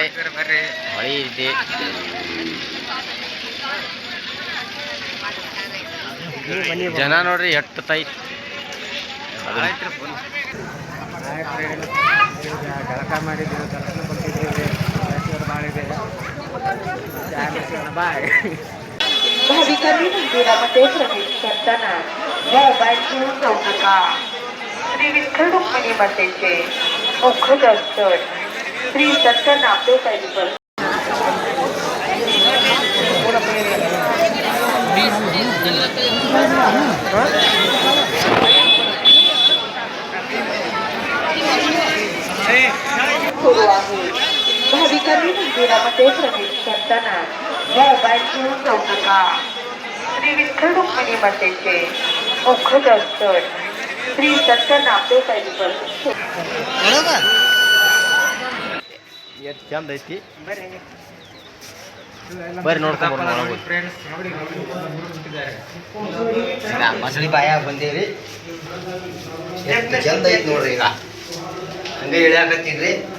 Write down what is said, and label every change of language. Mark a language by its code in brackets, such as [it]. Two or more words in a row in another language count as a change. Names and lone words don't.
[kn] ಹೊಳಿ ಐತಿ. ಜನ ನೋಡ್ರಿ ಎಷ್ಟು ತೈತಿ. ಜಳಕ ಮಾಡಿದ್ದೀವಿ, ದರ್ಶನ ಕೊಟ್ಟಿದ್ದೀವಿ. ಮಾಡಿದೆ [mr] भाविकांनी मंदिरामध्ये प्रवेश करताना मोबाईल घेऊन जाऊ नका. श्री विठ्ठल रुक्मिणी मातेचे मुख दर्शन श्री सत्य नामदेव टेम्पल. सुरू आहे. भाविकांनी मंदिरामध्ये प्रवेश करताना मोबाईल घेऊन जाऊ नका. श्री विठ्ठल रुक्मिणी मातेचे मुख दर्शन श्री सत्य नामदेव टेम्पल. [kn] ಎಷ್ಟು ಚಂದ ಐತಿ ಬರ್ರಿ ನೋಡ್ಕೊಂಡು ಮಸಳಿ ಬಾಯಾಗ ಬಂದೇವ್ರಿ. ಎಷ್ಟು ಚಂದ ಐತಿ ನೋಡ್ರಿ. ಈಗ ಹಂಗೆ ಇಳಿಯಾಕತ್ತೀನ್ರಿ.